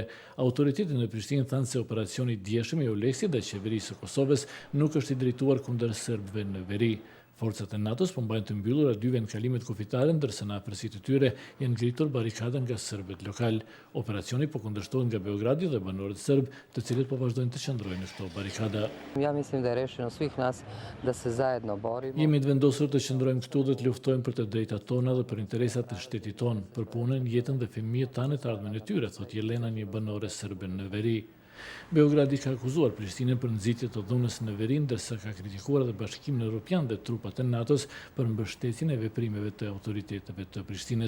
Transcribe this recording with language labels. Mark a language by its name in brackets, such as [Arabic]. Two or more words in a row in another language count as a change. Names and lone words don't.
[Albanian] Autoritetet në Prishtinë thanë se operacioni i dieshëm i EULEX-it dhe qeverisë së Kosovës nuk është i drejtuar kundër serbëve në veri. Forcat e NATO-s po mbajnë të mbyllura dy vendkalimet kufitare, ndërsa në afërsitë të tyre janë ngritur barikada nga serbët lokal. Operacioni po kundërshtohet nga Beogradi dhe banorët serb, të cilët po vazhdojnë të qëndrojnë në këto barikada. [Serbian] Ja mislim da je rešeno svih nas da se zajedno borimo. [Albanian] Jemi të vendosur të qëndrojmë këtu dhe të luftojmë për të drejtat tona dhe për interesat të shtetit tonë, për punën, jetën dhe fëmijët tanë të ardhmen e tyre, thot Jelena, një banore serbe në veri. Beogradi ka akuzuar Prishtinën për nxitje të dhunës në veri, ndërsa ka kritikuar edhe Bashkimin Evropian dhe trupat e NATO-s për mbështetjen e veprimeve të autoriteteve të Prishtinës.